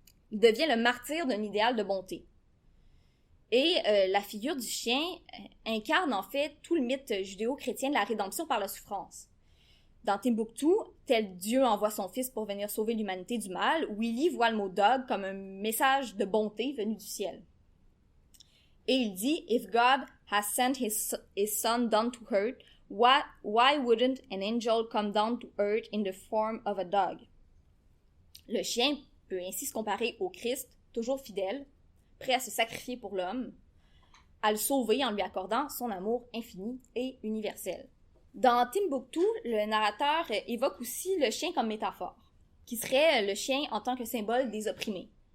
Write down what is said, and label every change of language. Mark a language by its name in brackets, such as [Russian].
[French] Il devient le martyr d'un idéal de bonté. Et la figure du chien incarne en fait tout le mythe judéo-chrétien de la rédemption par la souffrance. Dans Timbuktu, tel Dieu envoie son fils pour venir sauver l'humanité du mal, Willy voit le mot dog comme un message de bonté venu du ciel. Et il dit, [English] If God has sent his son down to earth, why wouldn't an angel come down to earth in the form of a dog? [French] Le chien peut ainsi se comparer au Christ, toujours fidèle, prêt à se sacrifier pour l'homme, à le sauver en lui accordant son amour infini et universel. Dans Timbuktu, le narrateur évoque aussi le chien comme métaphore, qui serait le chien en tant que symbole des opprimés.